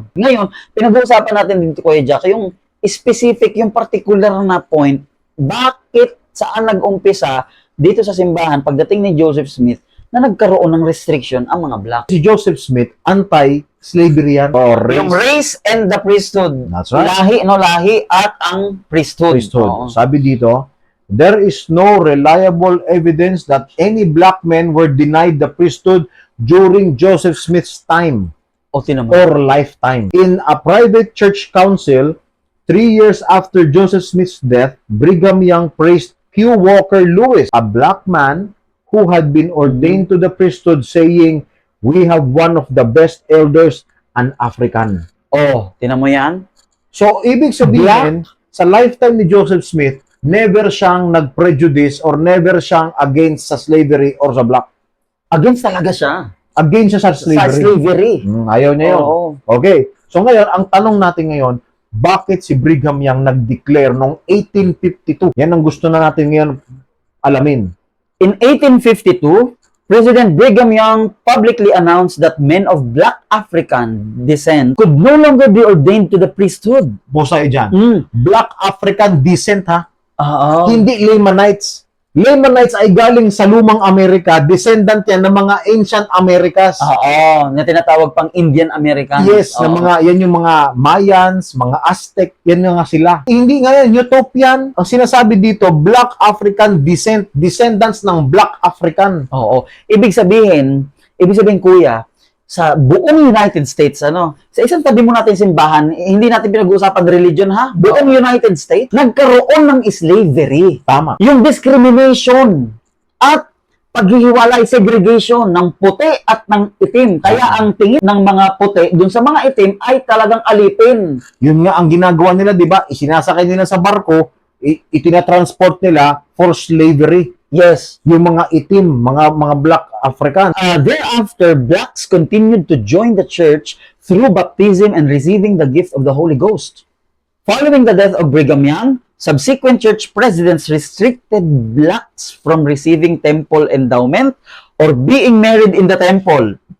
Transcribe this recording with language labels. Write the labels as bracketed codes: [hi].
[tl] Ngayon, pinag-uusapan natin dito, Kuya Jack, yung specific, yung particular na point, bakit saan nag-umpisa dito sa simbahan pagdating ni Joseph Smith na nagkaroon ng restriction ang mga black. Si Joseph Smith, anti-slavery yan. [en] Yung race and the priesthood. That's right. [tl] Lahi at ang priesthood. Oo. Sabi dito, [en] there is no reliable evidence that any black men were denied the priesthood during Joseph Smith's time [tl] O, tinan mo. [en] or lifetime. In a private church council, 3 years after Joseph Smith's death, Brigham Young praised Hugh Walker Lewis, a black man who had been ordained to the priesthood, saying, "We have one of the best elders, an African." [tl] Oh, tinan mo yan? So, ibig sabihin, sa lifetime ni Joseph Smith, never siyang nag-prejudice or never siyang against sa slavery or sa black. Against talaga siya. Against siya sa slavery. Sa slavery. Ayaw niya yun. Oo. Okay. So ngayon, ang tanong natin ngayon, bakit si Brigham Young nag-declare noong 1852? Yan ang gusto na natin ngayon alamin. [en] In 1852, President Brigham Young publicly announced that men of black African descent could no longer be ordained to the priesthood. [tl] Bosay dyan. [en] Black African descent, [tl] ha? Oo. Hindi Lamanites. Lamanites ay galing sa lumang Amerika, descendant yan ng mga [en] ancient Americas. [tl] Oo, na tinatawag pang Indian Americans. Yes, na yan yung mga Mayans, mga Aztec, yan nga sila. Hindi nga yan, utopian. Ang sinasabi dito, [en] Black African descent, [tl] descendants ng Black African. Oo. Ibig sabihin, kuya, sa buong United States, sa isang tabi mo natin simbahan, hindi natin pinag-uusapan religion, ha? Buong United States, nagkaroon ng slavery. Tama. Yung discrimination at paghihiwalay, segregation ng puti at ng itim. Kaya ang tingin ng mga puti dun sa mga itim ay talagang alipin. Yun nga ang ginagawa nila, di ba? Isinasakay nila sa barko, itinatransport nila [en] for slavery. Yes. [tl] Yung mga itim, mga Black African. [en] Thereafter, blacks continued to join the church through baptism and receiving the gift of the Holy Ghost. Following the death of Brigham Young, subsequent church presidents restricted blacks from receiving temple endowment or being married in the temple.